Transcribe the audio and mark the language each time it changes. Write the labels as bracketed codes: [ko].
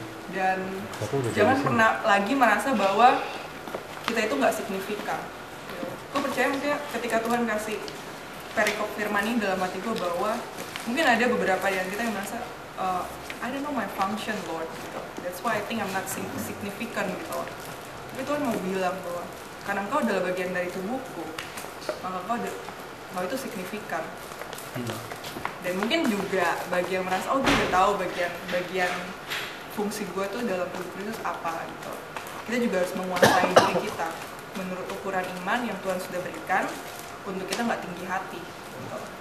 [id] Dan jangan pernah lagi merasa bahwa kita itu nggak signifikan. Gue percaya mungkin ketika Tuhan kasih perikop firman ini dalam hati gue, bahwa mungkin ada beberapa yang kita yang merasa [en] I don't know my function Lord [id] gitu. [en] That's why I think I'm not significant [id] gitu. Tapi Tuhan mau bilang bahwa karena engkau adalah bagian dari tubuhku, maka kau itu signifikan. Dan mungkin juga bagi yang merasa gue udah tahu bagian fungsi gue tuh dalam tubuh Kristus apa gitu. Kita juga harus menguasai diri kita menurut ukuran iman yang Tuhan sudah berikan, untuk kita nggak tinggi hati gitu.